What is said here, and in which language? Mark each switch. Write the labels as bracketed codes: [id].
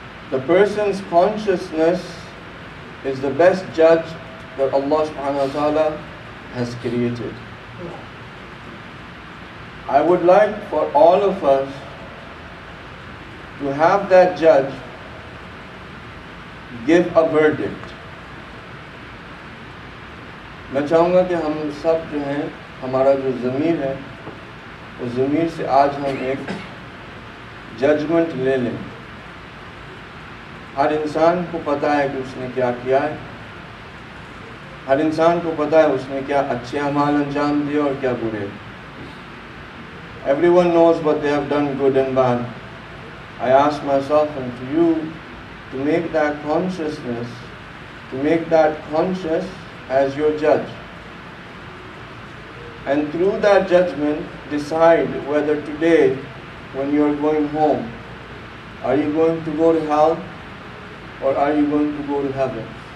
[en] The person's consciousness is the best judge that Allah subhanahu wa ta'ala has created. I would like for all of us to have that judge give a verdict. [hi] मैं चाहूँगा कि हम सब जो हैं, हमारा जो ज़मीर है, उस ज़मीर से आज हम एक जजमेंट ले लें. हर इंसान को पता है कि उसने क्या किया है. हर इंसान को पता है उसने क्या अच्छे अमाल अंजाम दिए और क्या बुरे. [en] Everyone knows what they have done, good and bad. I ask myself and to you to make that consciousness, to make that conscious as your judge. And through that judgment, decide whether today, when you are going home, are you going to go to hell or are you going to go to heaven?